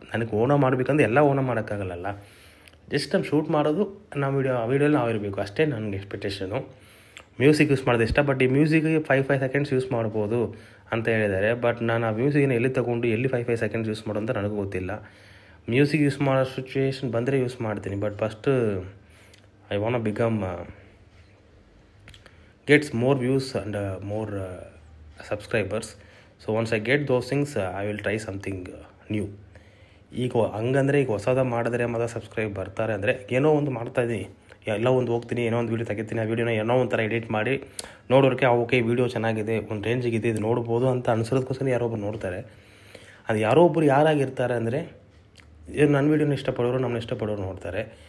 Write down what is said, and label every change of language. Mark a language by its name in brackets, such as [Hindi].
[Kannada] ನನಗೆ ಓನ ಮಾಡಬೇಕಂದ್ರೆ ಎಲ್ಲ ಓನ ಮಾಡೋಕ್ಕಾಗಲ್ಲ. ಜಸ್ಟ್ ನಾನು ಶೂಟ್ ಮಾಡೋದು ನಾವು ಆ ವೀಡಿಯೋಲಿ ನಾವು ಇರಬೇಕು ಅಷ್ಟೇ ನನಗೆ ಎಕ್ಸ್ಪೆಕ್ಟೇಷನು. ಮ್ಯೂಸಿಕ್ ಯೂಸ್ ಮಾಡೋದು ಇಷ್ಟ. ಬಟ್ ಈ ಮ್ಯೂಸಿಕ್ಗೆ 5 ಸೆಕೆಂಡ್ಸ್ ಯೂಸ್ ಮಾಡ್ಬೋದು ಅಂತ ಹೇಳಿದ್ದಾರೆ. ಬಟ್ ನಾನು ಆ ಮ್ಯೂಸಿಕ್ನ ಎಲ್ಲಿ ತೊಗೊಂಡು ಎಲ್ಲಿ 5 ಸೆಕೆಂಡ್ಸ್ ಯೂಸ್ ಮಾಡೋ ಅಂತ ನನಗೂ ಗೊತ್ತಿಲ್ಲ. ಮ್ಯೂಸಿಕ್ ಯೂಸ್ ಮಾಡೋ ಸಿಚುವೇಶನ್ ಬಂದರೆ ಯೂಸ್ ಮಾಡ್ತೀನಿ. [English] But first I want become gets more views and more subscribers. So once I get those things, I will try something new. [Kannada] ಈಗ ಹಂಗಂದರೆ ಈಗ ಹೊಸದ ಮಾಡಿದ್ರೆ ಮತ್ತು ಸಬ್ಸ್ಕ್ರೈಬ್ ಬರ್ತಾರೆ ಅಂದರೆ ಏನೋ ಒಂದು ಮಾಡ್ತಾಯಿದ್ದೀನಿ, ಎಲ್ಲ ಒಂದು ಹೋಗ್ತೀನಿ, ಏನೋ ಒಂದು ವೀಡಿಯೋ ತೆಗಿತೀನಿ, ಆ ವೀಡಿಯೋನ ಏನೋ ಒಂಥರ ಎಡಿಟ್ ಮಾಡಿ ನೋಡೋರಿಗೆ ಓಕೆ ವೀಡಿಯೋ ಚೆನ್ನಾಗಿದೆ, ಒಂದು ರೇಂಜಿಗಿದೆ, ಇದು ನೋಡ್ಬೋದು ಅಂತ ಅನ್ಸೋದಕ್ಕೋಸ್ಕರ ಯಾರೋ ಒಬ್ಬರು ನೋಡ್ತಾರೆ. ಅದು ಯಾರೋ ಒಬ್ಬರು ಯಾರಾಗಿರ್ತಾರೆ ಅಂದರೆ ನನ್ನ ವೀಡಿಯೋನ ಇಷ್ಟಪಡೋರು, ನಮ್ಮನ್ನ ಇಷ್ಟಪಡೋರು ನೋಡ್ತಾರೆ.